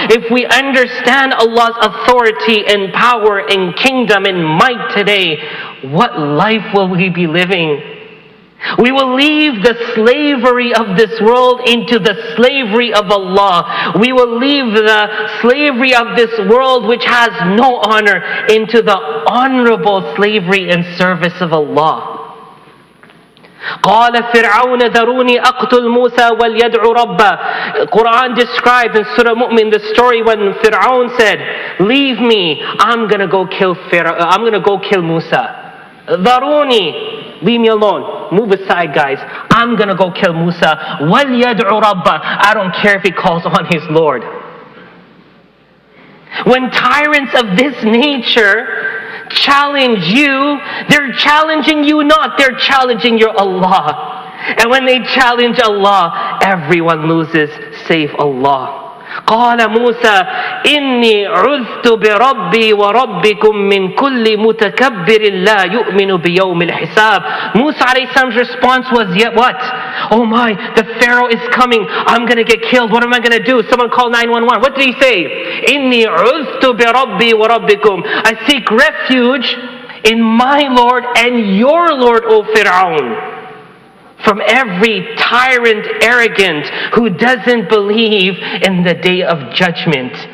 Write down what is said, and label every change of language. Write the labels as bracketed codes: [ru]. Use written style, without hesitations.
[en] If we understand Allah's authority and power and kingdom and might today, what life will we be living? We will leave the slavery of this world into the slavery of Allah. We will leave the slavery of this world which has no honor into the honorable slavery and service of Allah. [ar] قال فرعون ذروني أقتل موسى وليدع ربه. [en] Quran describes in Surah Mu'min the story when Fir'aun said, leave me, I'm going to go kill Musa. [ar] ذروني, [en] leave me alone. Move aside, guys. I'm going to go kill Musa. [ar] وَلْيَدْعُ رَبَّهُ. [en] I don't care if he calls on his Lord. When tyrants of this nature challenge you, they're challenging you not, they're challenging your Allah. And when they challenge Allah, everyone loses save Allah. [ar] قال موسى إني عذت بربي وربكم من كل متكبر لا يؤمن بيوم الحساب. [en] Musa alayhi salam's response was, yet what? Oh my, the Pharaoh is coming. I'm going to get killed. What am I going to do? Someone call 911. What did he say? [ar] إني عذت بربي وربكم. [en] I seek refuge in my Lord and your Lord, O Fir'aun, from every tyrant, arrogant, who doesn't believe in the day of judgment.